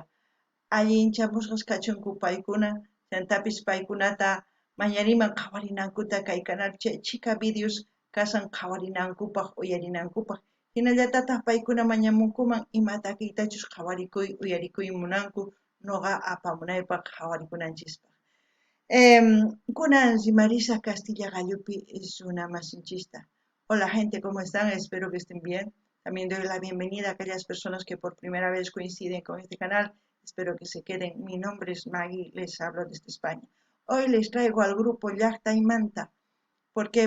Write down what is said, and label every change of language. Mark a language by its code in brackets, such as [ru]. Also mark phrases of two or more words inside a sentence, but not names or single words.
[qu] Allinchamusqas kachunku paykuna, chantapis paykunata mañariman qhawarinankuta kay canal chika videos kasan qhawarinankupaq uyarinankupaq. Hinallatataq paykuna mañamunkuman imata kaytachus qhawarikuy uyarikuy munanku noqa apamunaypaq qhawarikunanchispaq. Kunan Marisa Castilla Gallupi [es] es una [qu] masinchista. [es] Hola gente, ¿cómo están? Espero que estén bien. También doy la bienvenida a aquellas personas que por primera vez coinciden con este canal. Espero que se queden. Mi nombre es Maggie, les hablo desde España. Hoy les traigo al grupo Llaqta y Manta. ¿Por qué?